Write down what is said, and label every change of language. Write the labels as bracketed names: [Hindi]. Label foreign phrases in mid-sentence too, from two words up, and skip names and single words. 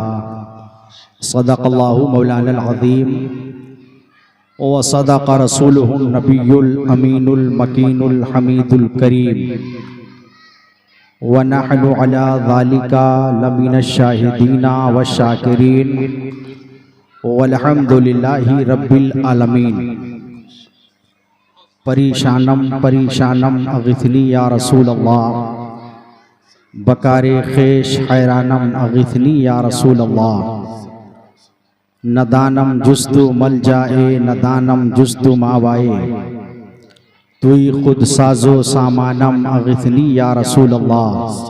[Arabic] صدق الله مولانا العظيم وصدق رسوله النبي الأمين المكين الحميد الكريم. ونحن على ذلك لمن الشاهدين والشاكرين والحمد لله رب العالمين. [Persian] پریشانم پریشانم [Arabic] أغثني يا رسول الله, [Persian] بکار خویش حیرانم [Arabic] أغثني يا رسول الله. [Persian] ندانم جستو مل جائی ندانم جستو ماوائی، تویی خود ساز و سامانم [Arabic] أغثني يا رسول الله.